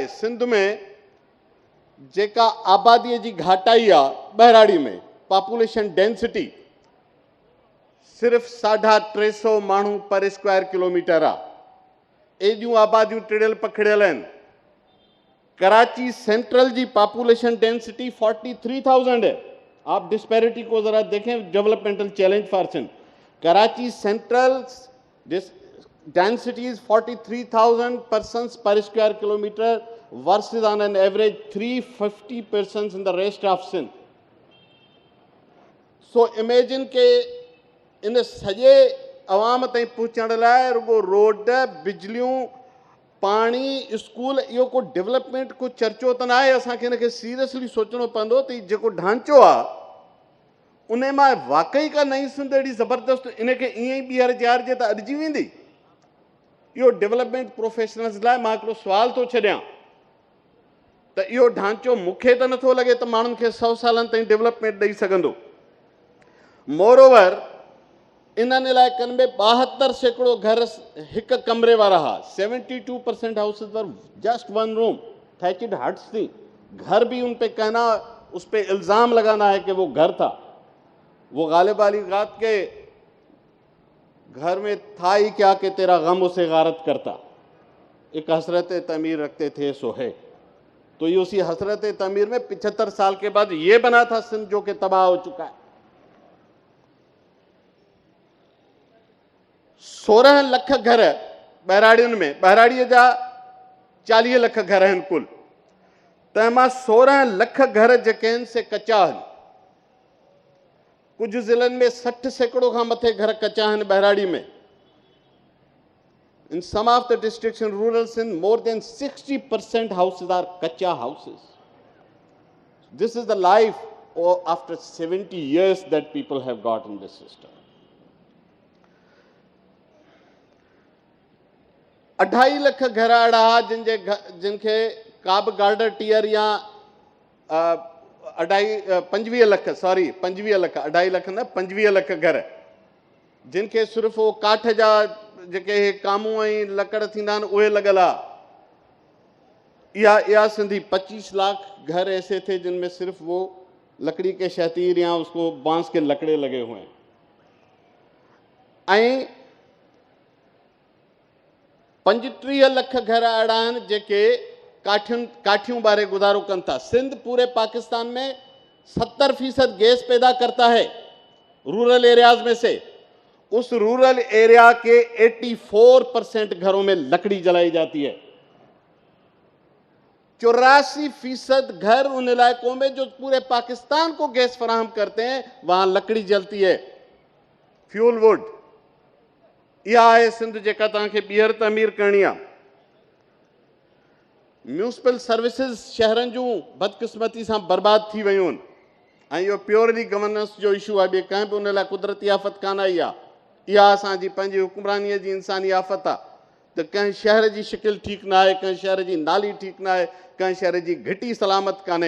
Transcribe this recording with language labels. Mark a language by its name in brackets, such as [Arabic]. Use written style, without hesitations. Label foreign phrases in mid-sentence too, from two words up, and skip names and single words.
[Sindhi] सिंध में जेका आबादीअ जी घाटाई आहे ॿहिराड़ी में, [English] population density [Sindhi] सिर्फ़ु 350 माण्हू [English] per square kilometer [Sindhi] आहे. एॾियूं आबादियूं टिड़ियल पखिड़ियल आहिनि. कराची सेंट्रल जी [English] population density [Sindhi] 43,000 है. [Urdu] آپ ڈسپیریٹی کو ذرا دیکھیں, [English] developmental challenge for Sindh. कराची सेंट्रल density is 43,000 persons per square kilometer versus on an average 350 persons in the rest of Sindh. So imagine [Sindhi] के इन सॼे अवाम ताईं पहुचण लाइ रुगो रोड, बिजलियूं, पाणी, स्कूल, इहो को डेवलपमेंट को चर्चो त न आहे. असांखे हिनखे सीरियसली सोचणो पवंदो त जेको ढांचो आहे उन मां वाक़ई का नई सिंध अहिड़ी ज़बरदस्त इनखे ईअं ई ॿीहर चारिजे त अॾिजी वेंदी. इहो [English] development professionals [Sindhi] लाइ मां हिकिड़ो सुवाल थो छॾियां त इहो ढांचो मूंखे त नथो लॻे त माण्हुनि खे 100 सालनि ताईं डेवलपमेंट ॾेई सघंदो. मोरओवर इन्हनि इलाइक़नि में 72% घर हिक कमरे वारा हुआ. [English] 72% houses were just 1 room, thatched huts थी. [Urdu] گھر بھی ان پہ کہنا، اس پہ الزام لگانا ہے کہ وہ گھر تھا. وہ غالب والی بات کہ گھر میں تھا ہی کیا کہ تیرا غم اسے غارت کرتا. ایک حسرت تعمیر رکھتے تھے سو ہے. تو یہ اسی حسرت تعمیر میں 75 سال کے بعد یہ بنا تھا سندھ جو کہ تباہ ہو چکا ہے. [Sindhi] 16 लख घर ॿहिराड़ियुनि में, ॿहिराड़ीअ जा 40 लख घर आहिनि कुल, तंहिंमां 16 लख घर जेके आहिनि से कचा आहिनि. कुझु ज़िलनि में 60% खां मथे घर कचा आहिनि ॿहिराड़ी में. [English] In some of the districts in rural Sindh, more than 60% houses are kacha houses. This is the life after 70 years that people have got in this system. [Sindhi] 2.5 लख घर अहिड़ा हुआ जिनखे का बि गार्डर टीयर या 25 लख 2.5 लख न 25 लख घर जिनखे सिर्फ़ु वो काठ जा जेके कामू ऐं लकड़ थींदा आहिनि उहे लॻल आहे. [Urdu] یا سندھی 25 لاکھ گھر ایسے تھے جن میں صرف وہ لکڑی کے شہتیر یا اس کو بانس کے لکڑے لگے ہوئے ہیں. [Sindhi] ऐं 35 लख घर अहिड़ा आहिनि जेके काठियूं बारे गुज़ारो कनि था. [Urdu] سندھ پورے پاکستان میں 70% گیس پیدا کرتا ہے [English] rural areas [Urdu] میں سے. اس [English] rural area [Urdu] کے 84% گھروں میں لکڑی جلائی جاتی ہے. 84% گھر ان علاقوں میں جو پورے پاکستان کو گیس فراہم کرتے ہیں وہاں لکڑی جلتی ہے, [English] fuel wood. [Sindhi] इहा आहे सिंध जेका तव्हांखे ॿीहर तमीर करणी आहे। [English] municipal services [Sindhi] शहरनि जूं बदकिस्मती सां बर्बाद थी वियूं आहिनि ऐं इहो [English] purely governance [Sindhi] जो इशू आहे, ॿिए कंहिं बि उन लाइ कुदरती आफ़त कान आई आहे। इहा असांजी पंहिंजी हुकुमरानीअ जी इंसानी आफ़त आहे त कंहिं शहर जी शिकिल ठीकु न आहे, कंहिं शहर जी नाली ठीकु न आहे, कंहिं शहर जी घिटी सलामत कान्हे।